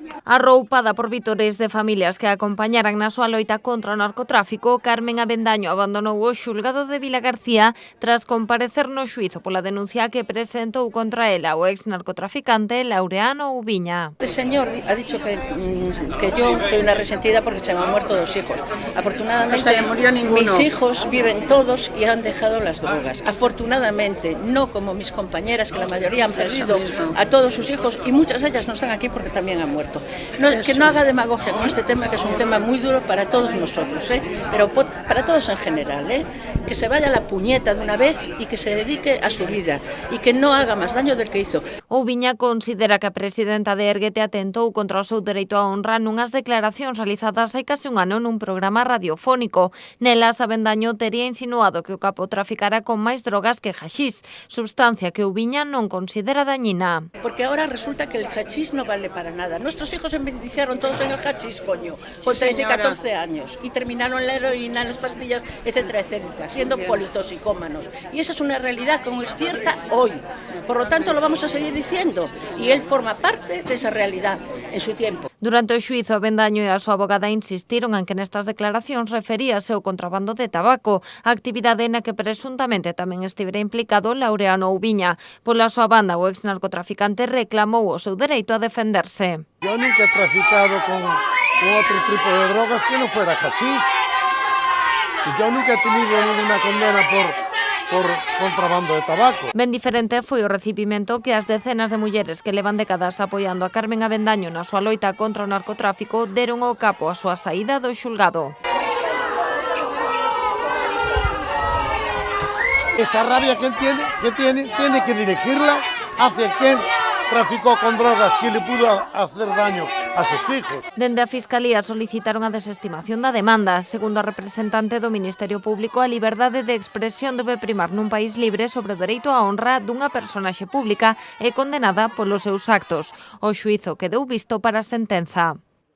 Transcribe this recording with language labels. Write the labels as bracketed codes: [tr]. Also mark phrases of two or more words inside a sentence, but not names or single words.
[gl] Arroupada por vítores de familias que a acompañaran na súa loita contra o narcotráfico, Carmen Avendaño abandonou o xulgado de Vilagarcía tras comparecer no xuízo pola denuncia que presentou contra ela o ex narcotraficante Laureano Ubiña. [es] El señor ha dicho que yo soy una resentida porque se me han muerto 2 hijos. Afortunadamente, mis hijos viven todos y han dejado las drogas. Afortunadamente, no como mis compañeras, que la mayoría han perdido a todos sus hijos y muchas de ellas no están aquí porque también han muerto. Que no haga demagogia con este tema, que es un tema muy duro para todos nosotros, pero para todos en general, que se vaya a la puñeta de una vez y que se dedique a su vida y que no haga más daño del que hizo. [gl] Ubiña considera que a presidenta de Erguete atentou contra o seu dereito á honra nunhas declaracións realizadas hai case un ano nun programa radiofónico. Nelas, Avendaño tería insinuado que o capo traficara con máis drogas que haxís, substancia que Ubiña non considera dañina. [es] Porque ahora resulta que el hachís no vale para nada. Nuestros hijos se beneficiaron todos en el hachís, coño, con 13 y 14 años, y terminaron la heroína, las pastillas, etcétera, etcétera, siendo politoxicómanos. Y esa es una realidad como es cierta hoy. Por lo tanto, lo vamos a seguir diciendo, y él forma parte de esa realidad en su tiempo. [gl] Durante o xuízo, Avendaño e a súa abogada insistiron en que nestas declaracións referíase ao contrabando de tabaco, actividade na que presuntamente tamén estivera implicado Laureano Ubiña. Pola súa banda, o ex narcotraficante reclamou o seu dereito a defenderse. [es] Yo nunca he traficado con otro tipo de drogas que no fuera hachís. Yo nunca he tenido ninguna condena por contrabando de tabaco. [gl] Ben diferente foi o recibimento que as decenas de mulleres que levan décadas apoiando a Carmen Avendaño na súa loita contra o narcotráfico deron ao capo a súa saída do xulgado. [es] Esa rabia que tiene que dirigirla hacia quien traficó con drogas que le pudo hacer daño a sus hijos. [gl] Dende a Fiscalía solicitaron a desestimación da demanda. Segundo a representante do Ministerio Público, a liberdade de expresión debe primar nun país libre sobre o dereito á honra dunha personaxe pública e condenada polos seus actos. O xuízo quedou visto para a sentenza.